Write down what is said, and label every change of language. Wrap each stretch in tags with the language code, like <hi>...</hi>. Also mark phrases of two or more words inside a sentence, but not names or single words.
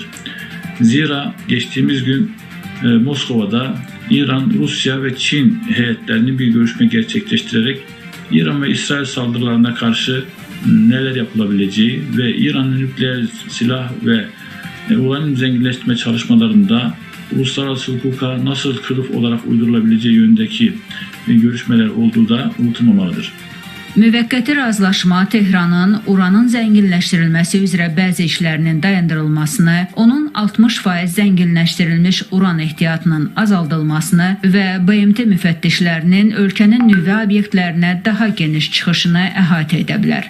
<tr>Zira geçtiğimiz gün Moskova'da İran, Rusya ve Çin heyetlerinin bir görüşme gerçekleştirerek İran ve İsrail saldırılarına karşı neler yapılabileceği ve İran'ın nükleer silah ve uranyum zenginleştirme çalışmalarında uluslararası hukuka nasıl kılıf olarak uydurulabileceği yönündeki görüşmeler olduğu da unutulmamalıdır.</tr> <az>Müvəqqəti razılaşma Tehranın uranın zənginləşdirilməsi üzrə bəzi işlərinin dayandırılmasını, onun 60% zənginləşdirilmiş uran ehtiyatının azaldılmasını və BMT müfəttişlərinin ölkənin nüvə obyektlərinə daha geniş çıxışını əhatə edə bilər.</az>